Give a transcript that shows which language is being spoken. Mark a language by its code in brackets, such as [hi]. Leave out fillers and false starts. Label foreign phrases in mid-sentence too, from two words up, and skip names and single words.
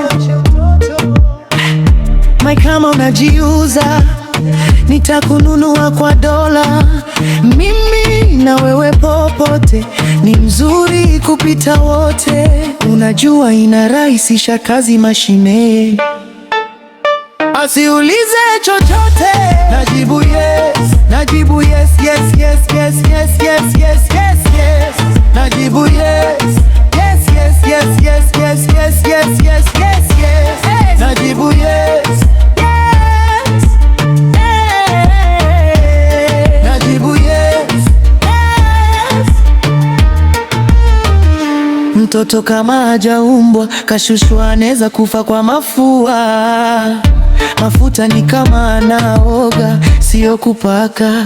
[sw] Mai kama unajiuza nitakununua kwa dola, mimi na wewe popote, ni mzuri kupita wote. Unajua inarahisisha kazi mashine, asiulize chochote najibu yes, najibu [en] yes, yes, yes, yes, [sw] yes, yes, yes, yes, yes. Najibu [en] yes, yes, yes, yes, [sw] yes, yes, yes, yes, yes, yes, yes. Najibu yes. Mtoto kama hajaumbwa kashushwa anaweza kufa kwa mafua. Mafuta ni kama anaoga, sio kupaka.